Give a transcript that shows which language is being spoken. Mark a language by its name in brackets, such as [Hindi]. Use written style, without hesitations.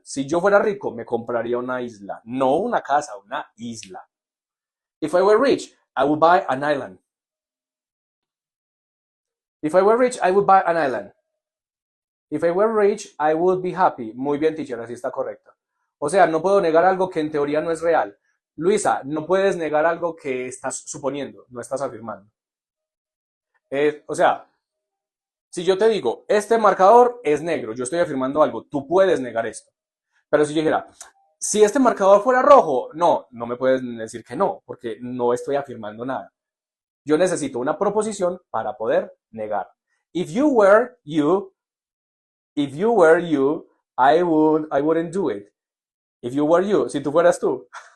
[Spanish] Si yo fuera rico, me compraría una isla. No una casa, una isla. [English] If I were rich, I would buy an island. If I were rich, I would buy an island. If I were rich, I would be happy. [Spanish] Muy bien, teacher, así está correcto. O sea, no puedo negar algo que en teoría no es real. Luisa, no puedes negar algo que estás suponiendo, no estás afirmando. O sea, si yo te digo, este marcador es negro, yo estoy afirmando algo, tú puedes negar esto. Pero si yo dijera, si este marcador fuera rojo, no, no me puedes decir que no, porque no estoy afirmando nada. Yo necesito una proposición para poder negar. [English] If you were you, if you were you, I wouldn't do it. If you were you, [Spanish] si tú fueras tú.